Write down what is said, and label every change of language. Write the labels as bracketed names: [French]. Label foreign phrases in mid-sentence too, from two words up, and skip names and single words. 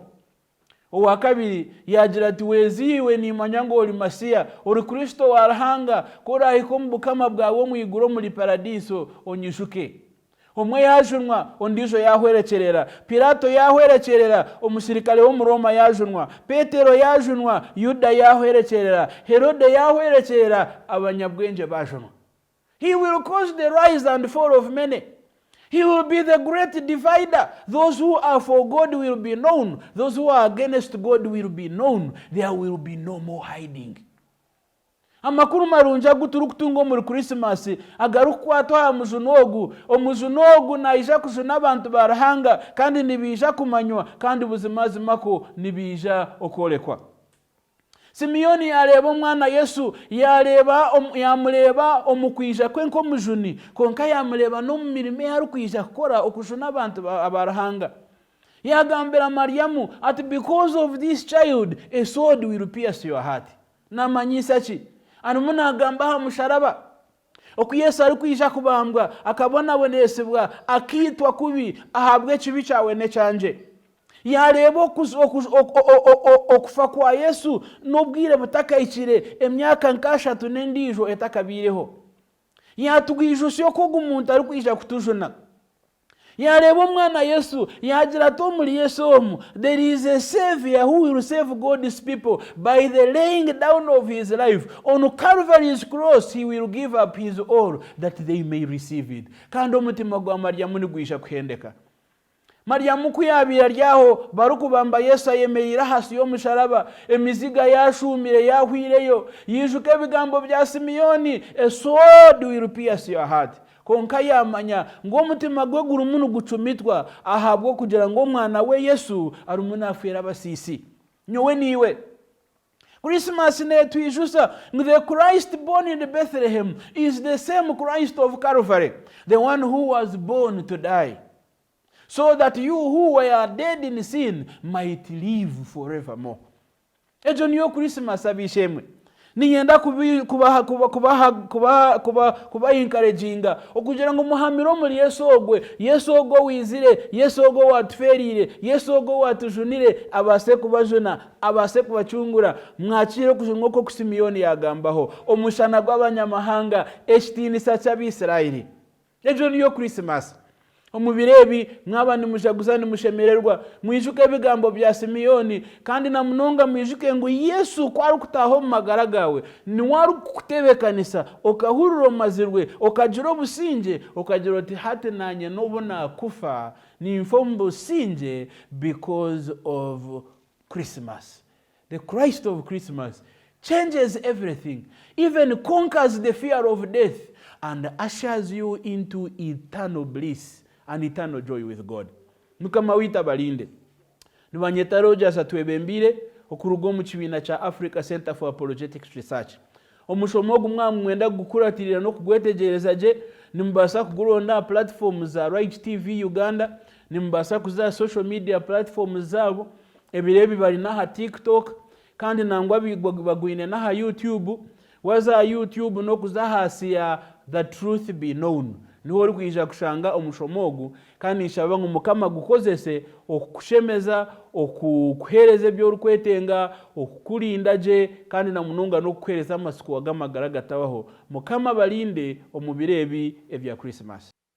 [Nyankole] Owa kabiri yagira ati weziwe nimanya ngo uri Masiya, uri Kristo wa Ruhanga, korahiko mu bukama bwawe mu iguro muri paradiso onyishuke. Omwe yajunwa ondijo yahwerekerera, Pilato yahwerekerera, omusirikale wo mu Roma yajunwa, Petero yajunwa, Yuda yahwerekerera, Herode yahwerekerera, abanyabwenge bajunwa. [English] He will cause the rise and fall of many. He will be the great divider. Those who are for God will be known. Those who are against God will be known. There will be no more hiding. [Nyankole] Amakuru marunja guturukutungo muri Christmas agarukwatwa omujunogu naija kujuna abantu ba Ruhanga kandi nibija kumanywa kandi buzimazimako nibija okolekwa. Simiyoni yareba umwana Yesu, yamureba omukwisha kwe nko mujuni, konka yamureba no mu mirimo yari kwisha gukora okujuna abantu abarahanga. Yagambira Mariamu ati [English] because of this child a sword will pierce your heart. [Nyankole] Namanyisa ki? Anumu nagamba ha musharaba. Oku Yesu ari kwisha kubambwa akabona bonesebwa akitwa kubi ahabwe kibi cyawe ne cyanje. Yareba okufa kwa Yesu n'ubwire butakayikire emyaka nkashatu n'endijo etakabireho. Yatugwijusha yo koga umuntu ari kwisha kutujuna. Yareba umwana Yesu yagira to muri Yesu omu, [English] there is a savior who will save God's people by the laying down of his life. On Calvary's cross he will give up his all that they may receive it. [Nyankole] Kandi omutima gwa Mariamu nigwisha kuhendeka. Mariamu kuyabira ryaho barukubamba Yesu ayemerera hasi yo musharaba, emiziga yashumire yahwireyo, yijuke bigambo bya Simiyoni, [English] a sword will pierce your heart. [Nyankole] Konka yamanya ngo mutima gwe gurumunu gucumitwa ahabwo kugira ngo mwana we Yesu arumuna afera basisi. Nyowe niwe Christmas ne twijusa, [English] the Christ born in Bethlehem is the same Christ of Calvary, the one who was born to die, so that you who were dead in sin might live forevermore. [Nyankole] Ejo niyo Christmas abishemwe. Niyenda kuba encouraginga okugira ngo muhamiro muri Yesu ogwe, Yesu ogwo wizire, Yesu ogwo watuferire, Yesu ogwo watujunire, abase kubajuna, abase kubacungura. Mwakire kujungo ku Simiyoni yagambaho omushana gw'abanyamahanga ekitinisa cy'Abisirayeli. Ejo niyo Christmas. Omubirebi mwabandi mujaguza ni mushemererwa, mwijuke bigambo bya Simiyoni kandi na munonga mwijuke ngo Yesu kwari kutaho magara gawe ni wari kutebekanisa okahururo mazirwe okajiro businje okajiro ati hate nanye nobona kufa ni infombo sinje [English] because of Christmas. The Christ of Christmas changes everything, even conquers the fear of death and ushers you into eternal bliss and eternal joy with God. [Nyankole] Mukama wita balinde. Nibanyeta Rogers atwebembire okurugo mu kibina cha Africa Center for Apologetics Research. Omushomogo umwami mwenda gukuratirira no kugwetegereza je nimbasa kuguronda platforms za Right TV Uganda, nimbasa kuza [English] social media platforms [Nyankole] zabo, ebirebi bari na ha TikTok kandi nangwa bagwine na ha YouTube, waza YouTube no kuza hasi ya The Truth Be Known. Niho uri kwijja kushanga omushomogu kandi nshaba ngo Mukama gukozese okushemeza okuhereza byo urukwetenga okukurinda je kandi na mununga no kuhereza amasuku wagamagara gatabaho. Mukama balinde omubirebi ebya Christmas.